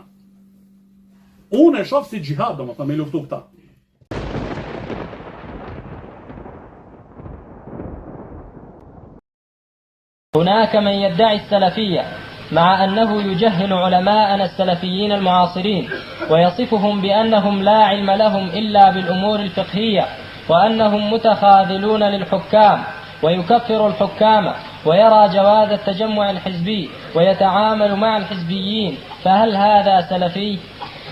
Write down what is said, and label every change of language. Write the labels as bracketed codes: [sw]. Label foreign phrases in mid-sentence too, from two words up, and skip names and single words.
[sq] Unë e shoh si xhihad, domethënë me luftu këta. [ar] هناك من يدعي السلفية مع أنه يجهل علماءنا السلفيين المعاصرين ويصفهم بأنهم لا علم لهم إلا بالأمور الفقهية وأنهم متخاذلون للحكام ويكفر الحكام ويرى جواز التجمع الحزبي ويتعامل مع الحزبيين، فهل هذا سلفي؟